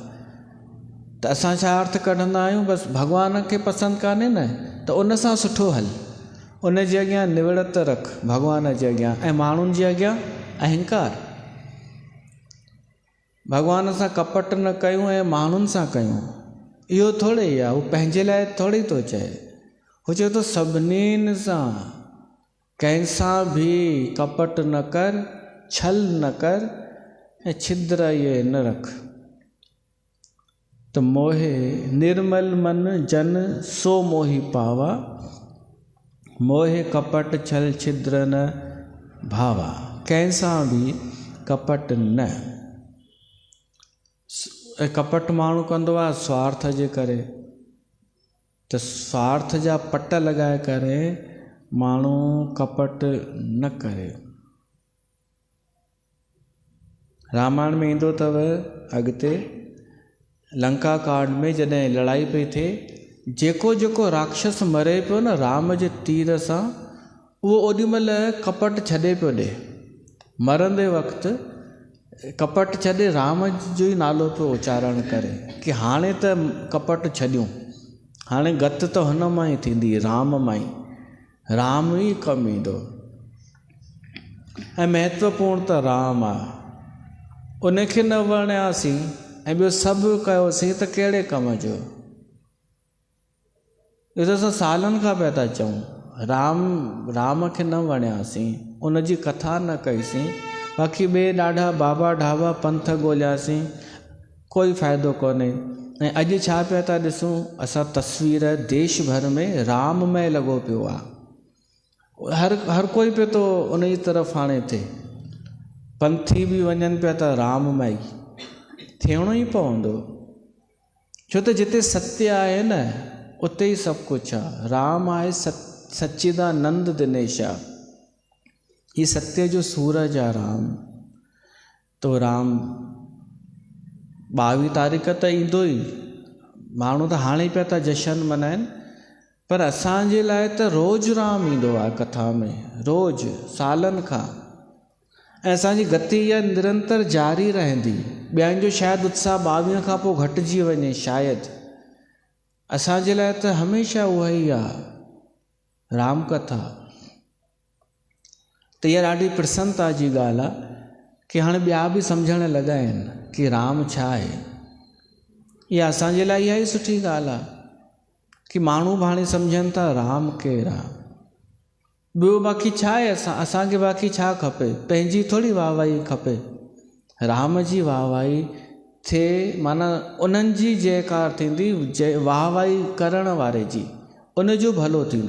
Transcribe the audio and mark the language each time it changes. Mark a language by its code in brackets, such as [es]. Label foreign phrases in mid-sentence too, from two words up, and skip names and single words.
[sd] त असां छा अर्थ कढंदा आहियूं, बसि भॻवान खे पसंदि कान्हे न त उन सां सुठो हल, उन जे अॻियां निवड़त रख भॻवान जे अॻियां, ऐं माण्हुनि जे अॻियां अहंकार। भॻवान सां कपट न कयूं ऐं माण्हुनि सां कयूं, इहो थोरे ई आहे, हू पंहिंजे लाइ थोरी थो चए, हू चए थो सभिनीनि सां कंहिंसां बि कपट न कर, छल न कर ऐं छिद्र इहे न रख। [awa] त मोहे निर्मल मन जन सो मोहि पावा, मोहे कपट छल छिद्र न भावा। [sd] कंहिंसां बि कपट न। कपट माण्हू कंदो आहे स्वार्थ जे करे, त स्वार्थ जा पट लॻाए करे माण्हू कपट न करे। रामायण में ईंदो अथव अॻिते लंका कांड में जॾहिं लड़ाई पई थिए, जेको जेको राक्षस मरे पियो न राम जे तीर सां, उहो ओॾीमहिल कपट छॾे पियो ॾे, मरंदे वक़्तु कपट छॾे राम जो ई नालो पियो उचारण करे कि हाणे त कपट छॾियूं, हाणे गत त हुन मां ई थींदी, राम मां ई, राम ई कमु ईंदो। ऐं महत्वपूर्ण त राम आहे, उनखे न वणियासीं ऐं ॿियो सभु कयोसीं त कहिड़े कम जो। इहो त असां सालनि खां पिया था चऊं, राम खे न वणियासीं, उनजी कथा न कईसीं, बाक़ी ॿिए ॾाढा बाबा ढाबा पंथ ॻोल्हियासीं, कोई फ़ाइदो कोन्हे। ऐं अॼु छा पिया था ॾिसूं असां तस्वीर, देश भर में राममय लॻो पियो आहे, हर कोई पियो थो उन जी तरफ़ हाणे थिए, पंथी बि वञनि पिया था राममय, थियणो ई पवंदो, छो त जिते सत्य आहे न उते ई सभु कुझु आहे। राम आहे सच्चिदानंद दिनेश आहे, ही सत्य जो सूरज आहे राम। तो राम 22 तारीख़ त ईंदो ई, माण्हू त हाणे पिया था जशन मल्हाइनि, पर असांजे लाइ त रोज़ु राम ईंदो आहे कथा में, रोज़ु सालनि खां, ऐं असांजी गति इहा निरंतर जारी रहंदी। ॿियनि जो शायदि उत्साह 22 खां पोइ घटिजी वञे शायदि, असांजे लाइ त हमेशह उहा ई आहे राम कथा। त इहा ॾाढी प्रसन्नता जी ॻाल्हि आहे कि हाणे ॿिया बि सम्झण लॻा आहिनि कि राम छा आहे। इहा असांजे लाइ इहा ई सुठी ॻाल्हि आहे कि माण्हू बि हाणे सम्झनि था राम केरु आहे। ॿियो बाक़ी छा आहे, असांखे बाक़ी छा खपे, पंहिंजी थोरी वाहवाही खपे, राम जी वाहवाही थिए, माना उन्हनि जी जयकार थींदी, वाहवाही करण वारे जी, उनजो भलो थींदो।